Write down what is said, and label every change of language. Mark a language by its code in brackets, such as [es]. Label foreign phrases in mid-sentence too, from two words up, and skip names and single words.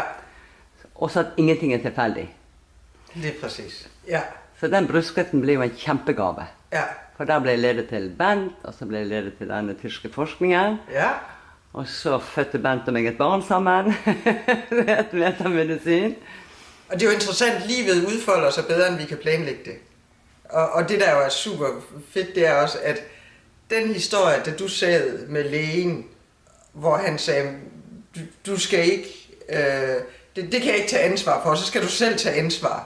[no] Også at ingenting er tilfeldig. [da] Det er præcis. Ja. [no] Så den brystkreften ble jo en kjempegave. Ja. For der ble jeg ledet til Bent, og så ble jeg ledet til denne tyske forskningen. Ja. Og så fødte Bent og meg et barn sammen. Det er et metamedisin. [da] Og det er jo interessant, livet udfolder sig bedre, end vi kan planlægge det. Og det der jo er super fedt, det er også, at den historie, da du sad med lægen, hvor han sagde, du skal ikke, det kan jeg ikke tage ansvar for, så skal du selv tage ansvar.